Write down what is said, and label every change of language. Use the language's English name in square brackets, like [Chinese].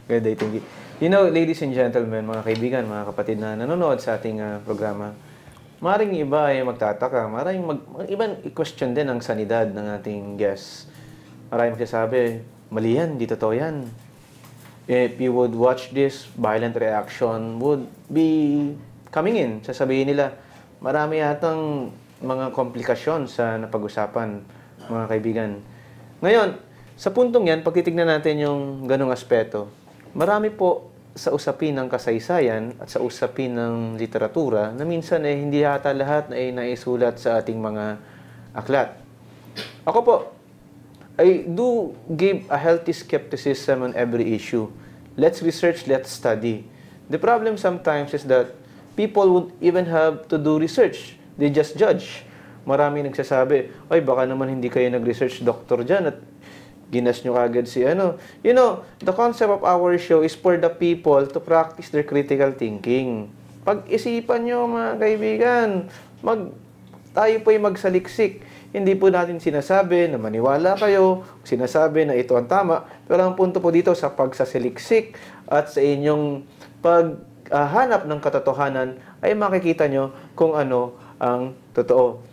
[English] Good day, thank you. You know, ladies and gentlemen, [Filipino] mga kaibigan, mga kapatid na nanonood sa ating programa, maring iba ay magtataka, maring ibang i-question din ang sanidad ng ating guests. Maraming magsasabi, mali yan, di totoo yan. [English] If you would watch this, violent reaction would be coming in. [Filipino] Sasabihin nila, marami yatang mga komplikasyon sa napag-usapan, mga kaibigan. Ngayon, sa puntong yan, pag titignan natin yung ganong aspeto, marami po sa usapin ng kasaysayan at sa usapin ng literatura na minsan hindi yata lahat ay naisulat sa ating mga aklat. Ako po, [English] I do give a healthy skepticism on every issue. Let's research, let's study. The problem sometimes is that people would even have to do research. They just judge. [Filipino] Marami nagsasabi, ay baka naman hindi kayo nag-research, Dr. Jan, at ginas nyo kagad si ano. [English] You know, the concept of our show is for the people to practice their critical thinking. [Filipino] Pag-isipan nyo, mga kaibigan, tayo po'y magsaliksik. Hindi po natin sinasabi na maniwala kayo, sinasabi na ito ang tama, pero ang punto po dito sa pagsasaliksik at sa inyong paghanap ng katotohanan ay makikita nyo kung ano ang totoo.